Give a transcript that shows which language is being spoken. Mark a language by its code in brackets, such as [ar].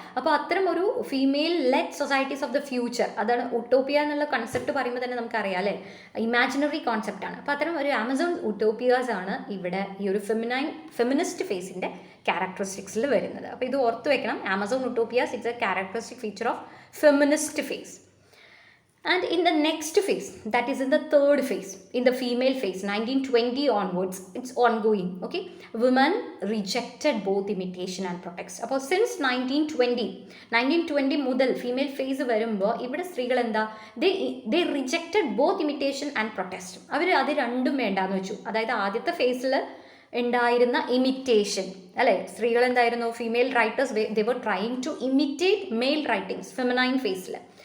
[ml] അപ്പോൾ അത്തരം ഒരു female lead societies of the future, അതാണ് ഉട്ടോപ്പിയ എന്നുള്ള കൺസെപ്റ്റ് പറയുമ്പോൾ തന്നെ നമുക്കറിയാം, അല്ലേ, ഇമാജിനറി കോൺസെപ്റ്റാണ്. അപ്പോൾ അത്തരം ഒരു ആമസോൺ ഉട്ടോപ്പിയാസ് ആണ് ഇവിടെ ഈ ഒരു ഫെമിനിസ്റ്റ് ഫേസിൻ്റെ ക്യാരക്ടറിസ്റ്റിക്സിൽ വരുന്നത്. അപ്പോൾ ഇത് ഓർത്ത് വെക്കണം, [en] Amazon utopias it's a characteristic feature of feminist phase. And in the next phase, that is in the third phase, in the female phase, 1920 onwards, it's ongoing. Okay, women rejected both imitation and protest. [ml] അപ്പോൾ since 1920 മുതൽ female face വരുമ്പോൾ ഇവിടെ സ്ത്രീകൾ എന്താ, [en] they rejected both imitation and protest. [ml] അവർ അത് രണ്ടും വേണ്ടാന്ന് വെച്ചു. അതായത് ആദ്യത്തെ ഫേസിൽ ഉണ്ടായിരുന്ന ഇമിറ്റേഷൻ, അല്ലേ, സ്ത്രീകൾ എന്തായിരുന്നു, female writers [en] they were trying to imitate male writings, [ml] feminine ഫേസിൽ.